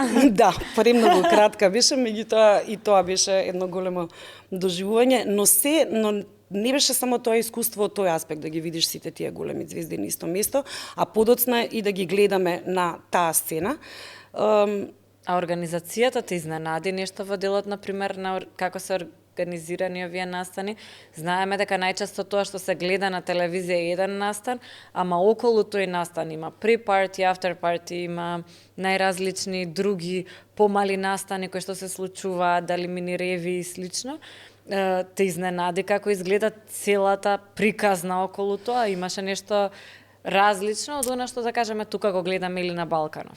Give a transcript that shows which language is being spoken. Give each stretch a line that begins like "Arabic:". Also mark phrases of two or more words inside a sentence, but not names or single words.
Macedonian: Да, премногу кратка беше, меѓутоа и тоа беше едно големо доживување, но не беше само тоа искуство од тој аспект да ги видиш сите тие големи звезди на исто место, а подоцна и да ги гледаме на таа сцена. А организацијата те изненади нешто во делот, например, на како се организирани овие настани? Знаеме дека најчесто тоа што се гледа на телевизија е еден настан, ама околу тој настан има
English: pre-party, after-party,
Macedonian: има најразлични други помали настани кои што се случуваат, дали мини реви и слично. Те изненади како изгледа целата приказна околу тоа? Имаше нешто различно од она што да кажеме тука го гледаме или на Балканов?